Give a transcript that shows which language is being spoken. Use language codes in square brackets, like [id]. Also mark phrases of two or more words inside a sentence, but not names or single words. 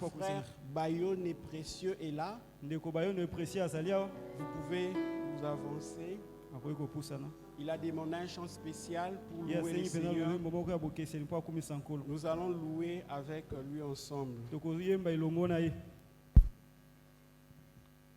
[ln] kwa [fr] frère [ln] koseni. [fr] Bayonné précieux est là? [ln] Ndeko Bayoni précieux azali awa. [fr] Vous pouvez vous avancer. [ln] Akoki kopusana. [fr] Il a demandé un chant spécial pour [ln] Ye [fr] louer le [ln] asengi mpenza [fr] Seigneur. [ln] lolembo moko ya bokeseni mpo akomisa nkolo. [fr] Nous allons louer avec lui ensemble. [ln] Tokoyemba elongo na ye.